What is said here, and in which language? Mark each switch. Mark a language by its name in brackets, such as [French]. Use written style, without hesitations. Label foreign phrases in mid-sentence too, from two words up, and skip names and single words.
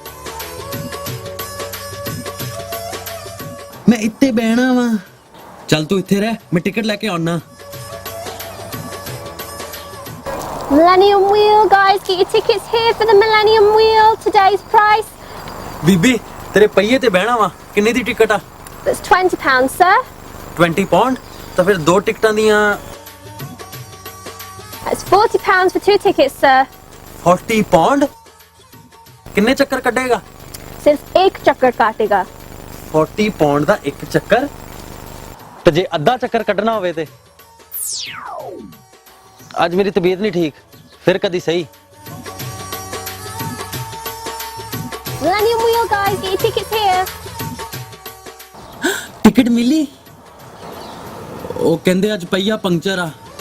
[Punjabi] ਮੈਂ ਇੱਥੇ ਬਹਿਣਾ ਵਾ। ਚੱਲ ਤੂੰ ਇੱਥੇ ਰਹਿ, ਮੈਂ ਟਿਕਟ ਲੈ ਕੇ ਆਉਣਾ। [English] Millennium Wheel, guys, get your tickets here for the Millennium Wheel. Today's price, [Punjabi] ਬੀਬੀ, ਤੇਰੇ ਪਹੀਏ ਤੇ ਬਹਿਣਾ ਵਾ। ਕਿੰਨੇ ਦੀ ਟਿਕਟ ਆ? [English] that's £20, sir. [Punjabi] 20 ਪਾਉਂਡ। ਤਾਂ ਫਿਰ ਦੋ ਟਿਕਟਾਂ ਦੀਆਂ [English] That's £40 for 2 tickets, sir. [Punjabi] 40 ਪਾਉਂਡ। ਕਿੰਨੇ ਚੱਕਰ ਕੱਢੇਗਾ? [Hindi] सिर्फ एक चक्कर काटेगा. [Punjabi] 40 ਪਾਉਂਡ ਦਾ ਇੱਕ ਚੱਕਰ। ਤੇ ਜੇ ਅੱਧਾ ਚੱਕਰ ਕੱਢਣਾ ਹੋਵੇ ਤੇ ਅੱਜ ਮੇਰੀ ਤਬੀਅਤ ਨਹੀਂ ਠੀਕ, ਫਿਰ ਕਦੀ ਸਹੀ। [English] Millennium Wheel, guys, get your tickets here. [Punjabi] ਟਿਕਟ ਮਿਲੀ? ਉਹ ਕਹਿੰਦੇ ਅੱਜ ਪਹੀਆ ਪੰਕਚਰ ਆ।